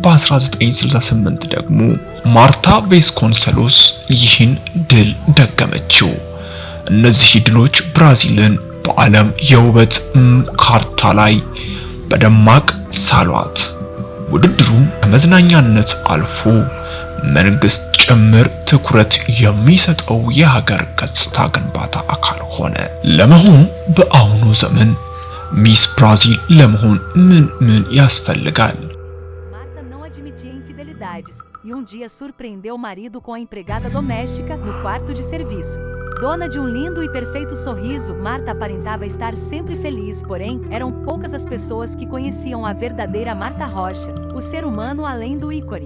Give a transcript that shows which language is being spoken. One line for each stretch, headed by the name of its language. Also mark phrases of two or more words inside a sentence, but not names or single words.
Amharic: በ1968 ደግሞ ማርታ ቬስኮንሰሎስ ይህን ድል ደገመችው። እነዚህ ድሎች ብራዚልን በዓለም የውበት ካርታ ላይ በደማቅ ሳሏት። ውድድሩ ከመዝናኛነት አልፎ መንግስት ጭምር ትኩረት የሚሰጠው የሀገር ገጽታ ግንባታ አካል ሆነ። ለመሆኑ በአሁኑ ዘመን ሚስ ብራዚል ለመሆን ምን ያስፈልጋል?
Portuguese: Marta não admitia infidelidades e dia surpreendeu o marido com a empregada doméstica no quarto de serviço. Dona de lindo e perfeito sorriso, Marta aparentava estar sempre feliz, porém, eram poucas as pessoas que conheciam a verdadeira Marta Rocha, o ser humano além do ícone.